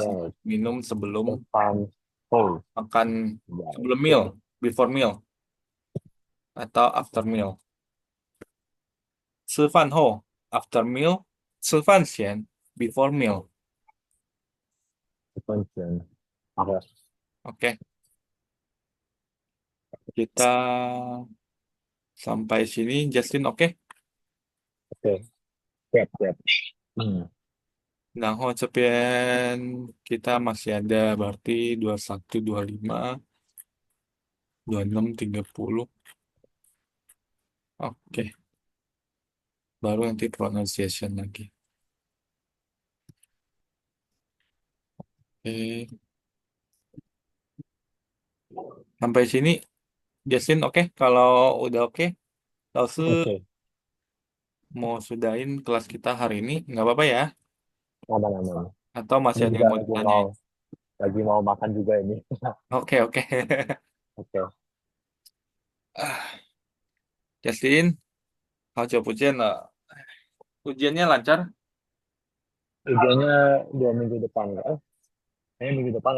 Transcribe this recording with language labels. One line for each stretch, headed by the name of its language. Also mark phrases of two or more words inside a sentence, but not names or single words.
English: Yes.
Indonesian: minum sebelum Depan. Oh, makan, ya. sebelum meal,
English: before meal
Indonesian: atau
English: after meal.
Chinese: 吃饭后
English: after meal,
Chinese: 吃饭前
English: before meal.
Indonesian: Depan. Oke. Oke, kita sampai sini Justin oke? Oke. Siap, siap. Hmm.
Chinese: 然后这边
Indonesian: kita masih ada berarti 21, 25, 26, 30. Oke, baru nanti pronunciation lagi. Oke, sampai sini Justin oke? Kalau udah oke, Laosu Oke. mau sudahin kelas kita hari ini, nggak apa-apa ya? Aman, aman. Atau masih Ini ada juga yang mau ditanyain? lagi mau makan juga ini. Oke, oke. Oke.
Chinese: Ah, Justin, 好久不见了.
Indonesian: Ujiannya lancar? Ujiannya 2 minggu depan. Kayaknya minggu depan